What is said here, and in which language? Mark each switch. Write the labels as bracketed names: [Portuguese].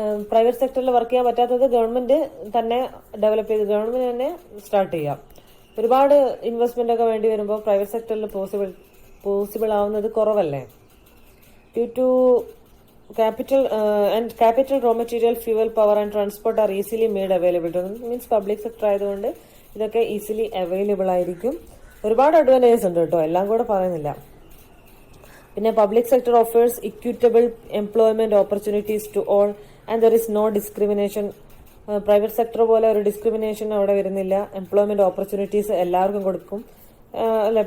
[Malayalam] Private സെക്ടറിൽ work ചെയ്യാൻ പറ്റാത്തത് ഗവൺമെന്റ് തന്നെ ഡെവലപ്പ് ചെയ്ത് ഗവൺമെന്റ് തന്നെ സ്റ്റാർട്ട് ചെയ്യാം. ഒരുപാട് ഇൻവെസ്റ്റ്മെന്റ് ഒക്കെ വേണ്ടി വരുമ്പോൾ പ്രൈവറ്റ് സെക്ടറിൽ പോസിബിൾ ആവുന്നത് കുറവല്ലേ. [English] Due to capital raw material, fuel, power and transport are easily made available to them. [Malayalam] Means public sector ആയതുകൊണ്ട് ഇതൊക്കെ ഈസിലി അവൈലബിൾ ആയിരിക്കും. ഒരുപാട് അഡ്വാൻറ്റേജസ് ഉണ്ട് കേട്ടോ, എല്ലാം കൂടെ പറയുന്നില്ല. പിന്നെ [English] Public sector offers equitable employment opportunities to all and there is no discrimination. [Malayalam] Private sector പോലെ ഒരു ഡിസ്ക്രിമിനേഷൻ അവിടെ വരുന്നില്ല. എംപ്ലോയ്മെന്റ് ഓപ്പർച്യൂണിറ്റീസ് എല്ലാവർക്കും കൊടുക്കും അല്ലെ.